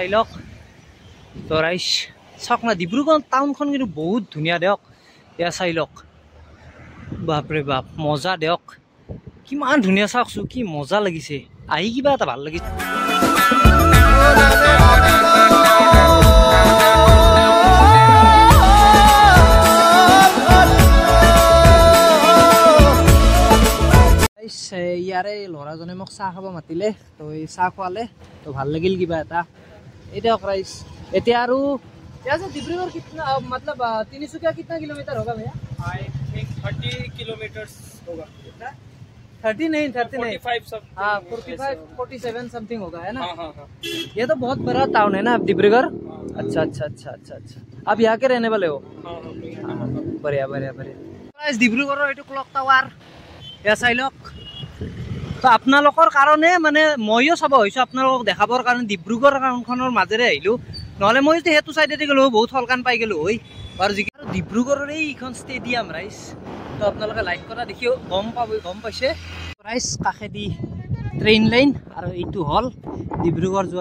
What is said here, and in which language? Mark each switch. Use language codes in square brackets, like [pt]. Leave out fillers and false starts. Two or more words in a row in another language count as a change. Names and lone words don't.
[as] লওক তৰাইছ চাওক না ডিব্ৰুগড় টাউনখন কিন্তু বহুত ধুনীয়া দিয়ক এয়া চাই লওক বাপৰে বাপ মজা দিয়ক কিমান ধুনীয়া চাওকচোন কি মজা লাগিছে আহি কিবা এটা ভাল লাগিছে ইয়াৰে ল'ৰাজনে মোক চাহ খাব মাতিলে তো এই চাহ খোৱালে তো ভাল লাগিল কিবা এটা এতিয়া ৰাইজ এতিয়া আৰু ডিব্ৰুগড় [hi] কিतना मतलब तिनसुकिया कितना किलोमीटर होगा भैया [en] I think [hi] 30 किलोमीटर होगा कितना 30 नहीं 45 सब हाँ 45 47 समथिंग होगा है ना हाँ ये तो बहुत बड़ा टाउन है ना डिब्रूगढ़ अच्छा अच्छा अच्छा अच्छा अच्छा आप यहाँ के रहने वाले हो बढ़िया बढ़िया बढ़िया डिब्रूगढ़ ये क्लॉक टावर या [as] চাই লওক তো আপোনালোকৰ কাৰণে মানে মইও চাব হৈছোঁ আপোনালোকক দেখাবৰ কাৰণে ডিব্ৰুগড় টাউনখনৰ মাজেৰে আহিলোঁ নহ'লে মই যদি সেইটো চাইডেদি গ'লোঁ বহুত হলকান পাই গ'লোঁ হয় আৰু যি ডিব্ৰুগড়ৰ এইখন ষ্টেডিয়াম ৰাইজ তো আপোনালোকে লাইক কৰা দেখিও গম পাইছে ৰাইজ কাষেদি ট্ৰেইন লাইন আৰু এইটো হ'ল ডিব্ৰুগড় যোৱা